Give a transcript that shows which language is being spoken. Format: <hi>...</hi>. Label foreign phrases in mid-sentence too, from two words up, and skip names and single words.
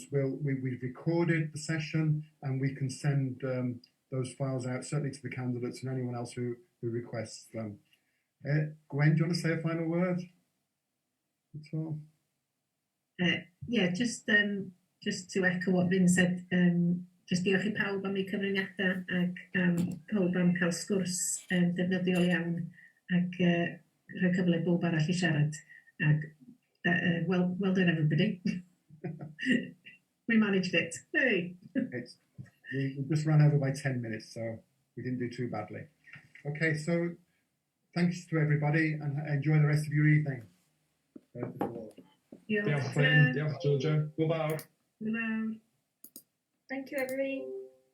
<en>We've recorded the session, and we can send those files out, certainly to the candidates and anyone else who requests them. Gwen, do you want to say a final word? That's all. Yeah, just to echo what Vin said, just</en> <cy>diolch I pawb am eu cyfraniadau ac pawb am cael sgwrs defnyddiol iawn ac rhoi cyfle bob arall I siarad.</cy> <en>Ac well done everybody. We managed it. Hey. We just ran over by 10 minutes, so we didn't do too badly. Okay, so thanks to everybody and enjoy the rest of your evening.</en> <cy>Diolch, Georgia. Hwyl fawr.</cy> <en>Hello. Thank you, everybody.</en>